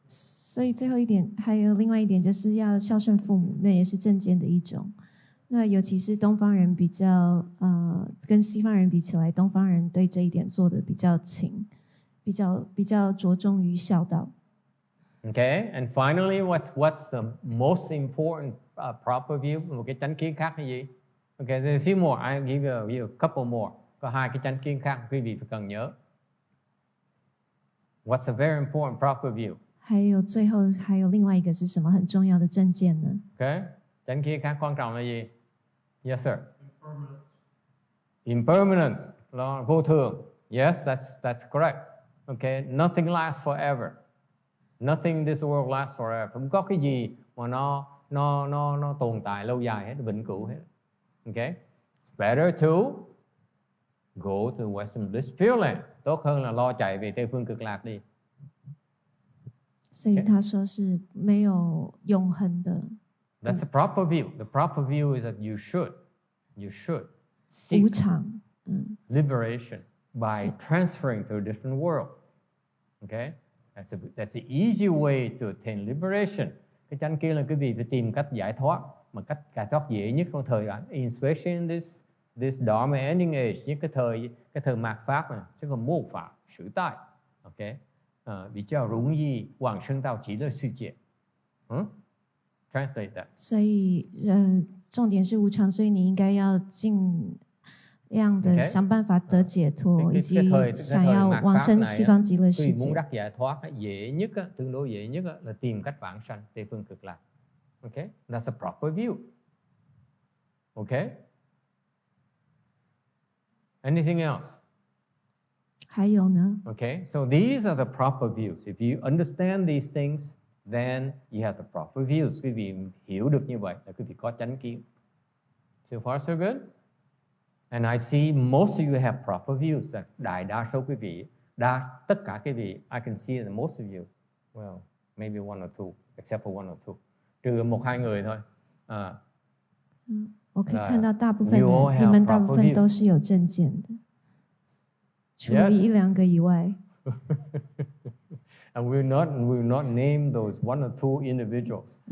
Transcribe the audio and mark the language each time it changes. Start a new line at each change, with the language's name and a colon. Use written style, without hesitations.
Chinese: 所以最后一点，还有另外一点，就是要孝顺父母，那也是正见的一种。那尤其是东方人比较，跟西方人比起来，东方人对这一点做的比较勤，比较着重于孝道。
English: Okay, and finally, what's the most important proper view?
Vietnamese: Một cái chánh kiến khác là gì?
English: Okay, there's a few more. I give you a couple more.
Vietnamese: Có hai cái chánh kiến khác quý vị phải cần nhớ.
English: What's a very important proper view?
Chinese: 最后还有另外一个是什么很重要的正见呢？
Vietnamese: Okay, chánh kiến khác quan trọng là gì?
English: Yes, sir. Impermanence. Impermanence,
Vietnamese: là vô thường.
English: Yes, that's correct. Okay, nothing lasts forever. Nothing in this world lasts forever.
Vietnamese: Không có cái gì mà nó tồn tại lâu dài hết, vĩnh cửu hết.
English: Okay, better to go to Western Bliss Pureland.
Vietnamese: Tốt hơn là lo chạy về Tây phương cực lạc đi.
Chinese: 所以他说是没有永恒的。
English: That's the proper view. The proper view is that you should seek
Chinese: 无常，
English: liberation by transferring to a different world. Okay, that's the easy way to attain liberation.
Vietnamese: Cái chánh kia là quý vị phải tìm cách giải thoát, mà cách giải thoát dễ nhất trong thời đại,
English: especially in this Dharma ending age,
Vietnamese: những cái thời mạt pháp này, chứ còn mô pháp, sử tại.
Chinese: Okay, 比较容易往生到极乐世界。
English: Translate that.
Chinese: 所以重点是无常，所以你应该要尽量的想办法得解脱，以及想要往生西方极乐世
Vietnamese: Vì muốn
Chinese: 界。
Vietnamese: đắc giải thoát dễ nhất, tương đối dễ nhất là tìm cách vãng sanh Tây phương cực lạc.
English: Okay, that's a proper view. Okay. Anything else?
Chinese: 还有呢？
English: Okay, so these are the proper views. If you understand these things, then you have the proper views.
Vietnamese: Quý vị hiểu được như vậy là quý vị có chánh kiến.
English: So far so good. And I see most of you have proper views.
Vietnamese: Đại đa số quý vị,
English: tất cả quý vị, I can see that most of you, well, maybe one or two, except for one or two.
Vietnamese: Trừ một hai người thôi.
Chinese: 我可以看到大部分人，你们大部分都是有正见的，除了一两个以外。
English: And we will not name those one or two individuals.